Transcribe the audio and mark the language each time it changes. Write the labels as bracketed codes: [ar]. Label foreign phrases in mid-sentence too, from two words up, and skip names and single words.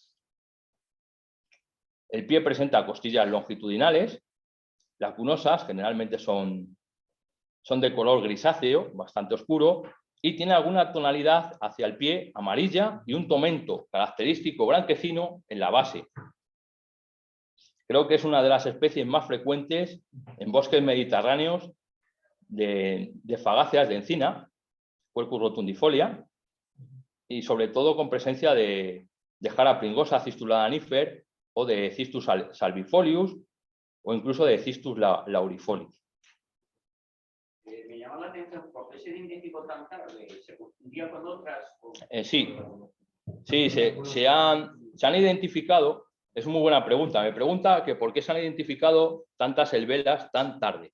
[es] El pie presenta costillas longitudinales, lacunosas, generalmente son de color grisáceo, bastante oscuro, y tiene alguna tonalidad hacia el pie amarilla y un tomento característico blanquecino en la base. Creo que es una de las especies más frecuentes en bosques mediterráneos de fagáceas de encina, Quercus rotundifolia, y sobre todo con presencia de jara pringosa, Cistula danifer, o de Cistus salvifolius, o incluso de Cistus laurifolius. Me llama la atención, ¿por qué se identificó tan tarde? ¿Se confundía con otras? Sí, se han identificado, es muy buena pregunta, me pregunta que por qué se han identificado tantas helvelas tan tarde.